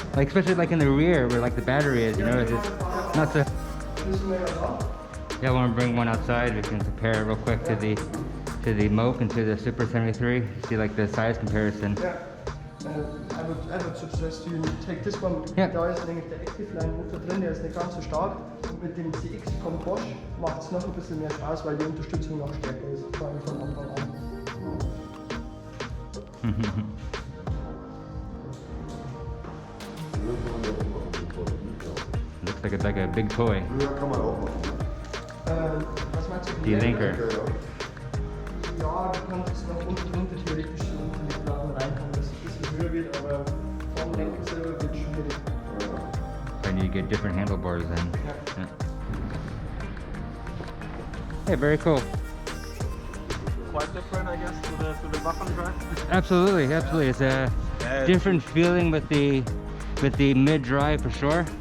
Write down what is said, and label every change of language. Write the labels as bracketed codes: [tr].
[en] Like, especially like in the rear where like the battery is, you know, it's just not so. Yeah, I want to bring one outside. We can compare it real quick to the Moke and to the Super 73. See like the size comparison. Yeah. I would suggest you take this one. [de] Ja. Da ist nämlich der Active Line Motor drin, der ist nicht ganz so stark. Und mit dem CX von Bosch macht es noch ein bisschen mehr Spaß, weil die Unterstützung noch stärker ist, vor allem von Anfang an. [en] Looks like a big toy. [de] Ja, kann man auch machen. Was meinst du? Die Lenker. Ja, du kannst es noch unten drunter theoretisch so unten in die Platten reinkommen, dass es ein bisschen höher wird, aber vom Lenker selber wird es schwierig. [en] I need to get different handlebars then. Yeah. Yeah, very cool. Quite different, I guess, to the Waffen drive. Absolutely. It's a different feeling with the mid drive for sure.